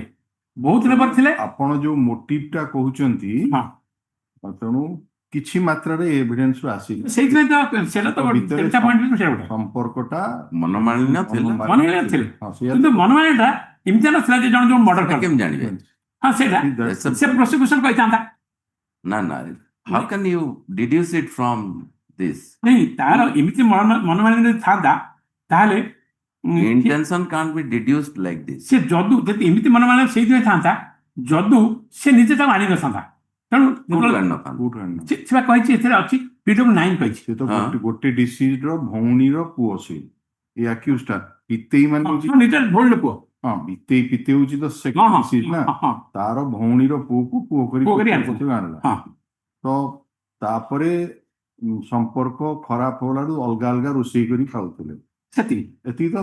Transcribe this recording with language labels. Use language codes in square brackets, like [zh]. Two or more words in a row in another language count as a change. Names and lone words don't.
[or] ଆପଣ ଯୋଉ ମୋଟିଭ ଟା କହୁଛନ୍ତି ତେଣୁ କିଛି ମାତ୍ରାରେ ଏଭିଡେନ୍ସ ରୁ ଆସିବ, ସମ୍ପର୍କଟା ମନମାଳିନ୍ୟ ଥିଲା, କିନ୍ତୁ ମନମାଳିନ୍ୟଟା ଏମିତି ନଥିଲା ଯେ ଜଣେ ଯୋଉ ମର୍ଡର କେମିତି ଜାଣିବେ। ହଁ ସେଇଟା ସେ ପ୍ରୋସିକ୍ୟୁସନ କହିଥାନ୍ତା [en] ନା how can you deduce it from this? [or] ନାଇଁ ତାର ଏମିତି ମନମାଳିନ୍ୟ ଥାନ୍ତା ତାହେଲେ [en] intention can't be deduced like this. [or] ସେ ଯଦି ଏମିତି ମନମାଳିନ୍ୟ ସେଇଥିପାଇଁ ଥାନ୍ତା ଯଦୁ ସେ ନିଜେ ତାକୁ ଆଣିନଥାନ୍ତା, ତେଣୁ ସେ କହିଛି ଏଥିରେ ଅଛି PW9 କହିଛି ସେ ତ ଗୋଟେ ଡିସିଜ ର ଭଉଣୀର ପୁଅ, ସେ ଏ ଆକ୍ୟୁଜ ଟା ପିତେଇ ମାନେ ନିଜର ଭଉଣୀର ପୁଅ, ହଁ ପିତେଇ ହଉଛି ତ [en] second deceased [or] ନା, ତାର ଭଉଣୀର ପୁଅକୁ ପୁଅ କରି ଆଣିଲା, ତ ତାପରେ ସମ୍ପର୍କ ଖରାପ ହଲାରୁ ଅଲଗା ଅଲଗା ରୋଷେଇ କରି ଖାଉଥିଲେ, ଏତିକି ତ।